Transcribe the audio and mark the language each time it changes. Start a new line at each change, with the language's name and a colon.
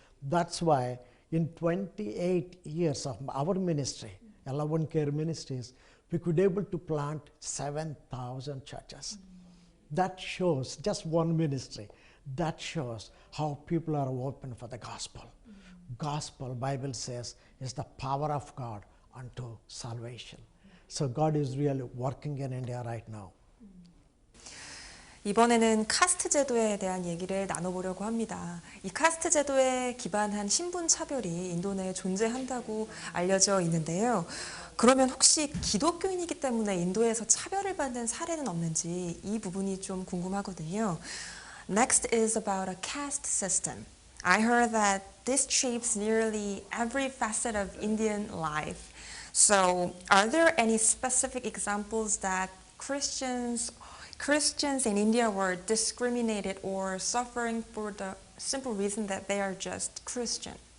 English: That's why in 28 years of our ministry, 11 Care Ministries, we could able to plant 7,000 churches. That shows, just one ministry, that shows how people are open for the gospel. Gospel, Bible says, is the power of God unto salvation. So God is really working in India right now.
Korean: 이번에는 카스트 제도에 대한 얘기를 나눠보려고 합니다. 이 카스트 제도에 기반한 신분 차별이 인도 내에 존재한다고 알려져 있는데요. 그러면 혹시 기독교인이기 때문에 인도에서 차별을 받는 사례는 없는지 이 부분이 좀 궁금하거든요.
English: Next is about a caste system. I heard that this shapes nearly every facet of Indian life. So, are there any specific examples that Christians in India were discriminated or suffering for the simple reason that they are just Christian?